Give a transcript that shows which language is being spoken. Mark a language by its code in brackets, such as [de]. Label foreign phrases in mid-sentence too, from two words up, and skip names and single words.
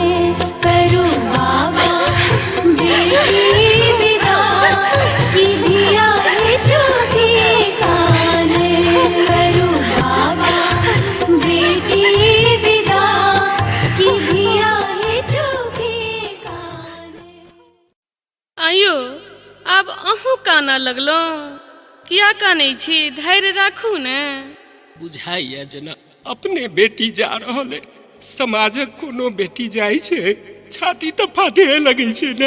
[mai] करू बाबा बेटी विदा की धिया ही चुकी काने। करू बाबा बेटी विदा की धिया ही चुकी काने। आइयो अब अहूँ काना लगलो, किया कानै छी? धैर्य राखू ने। बुझाइए जेना अपने बेटी जा रहल है, समाजक कोनो बेटी जाइ छै छाती तो फाटे लगे छै ने।